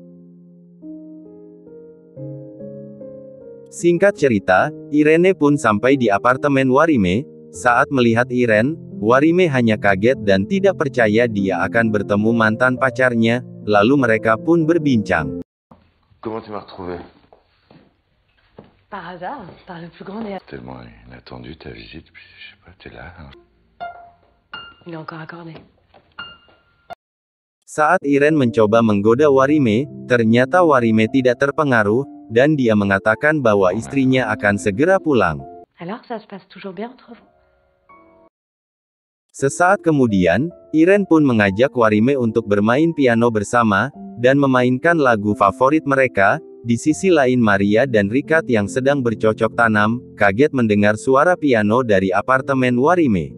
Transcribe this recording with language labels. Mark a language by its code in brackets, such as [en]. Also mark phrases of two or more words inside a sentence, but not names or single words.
[id] Singkat cerita, Irene pun sampai di apartemen Warime. Saat melihat Irene, Warime hanya kaget dan tidak percaya dia akan bertemu mantan pacarnya, lalu mereka pun berbincang. [fr] Comment tu m'as retrouvé? Par hasard, par le plus grand des... Tellement inattendu ta visite, puis je sais pas, t'es là. Il est encore accordé. [id] Saat Irene mencoba menggoda Warime, ternyata Warime tidak terpengaruh, dan dia mengatakan bahwa istrinya akan segera pulang. [fr] Alors, ça se passe toujours bien entre vous? [id] Sesaat kemudian, Irene pun mengajak Warime untuk bermain piano bersama, dan memainkan lagu favorit mereka. Di sisi lain Maria dan Rikat yang sedang bercocok tanam, kaget mendengar suara piano dari apartemen Warime.